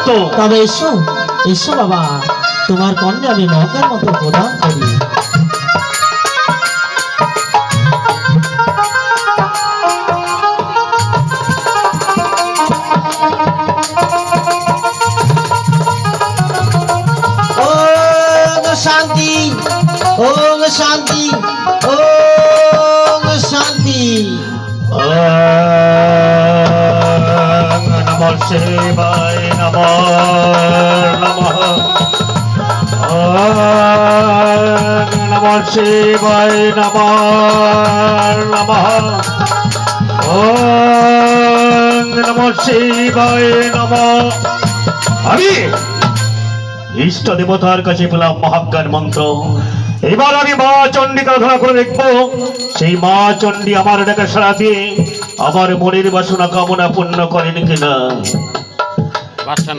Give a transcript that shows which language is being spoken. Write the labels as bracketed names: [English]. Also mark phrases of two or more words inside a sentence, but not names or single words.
[Bangla] তবে এসো এসো বাবা, তোমার কন্যা আমি মহাজ্ঞান মন্ত্র প্রদান করি। শান্তি, ওম শান্তি, ওম শান্তি। [Sanskrit] নমঃ শিবায় নমঃ নমঃ। নমঃ শিবায় নমঃ নমঃ। নমঃ শিবায় নমঃ। [Bangla] আমি ইষ্ট দেবতার কাছে পেলাম মহাজ্ঞান মন্ত্র। এবার আমি মা চণ্ডীকে আরাধনা করে দেখবো সেই মা চণ্ডী আমার ডাকে সাড়া দিয়ে আমার মনের বাসনা কামনা পূর্ণ করেন কিনা। বাসন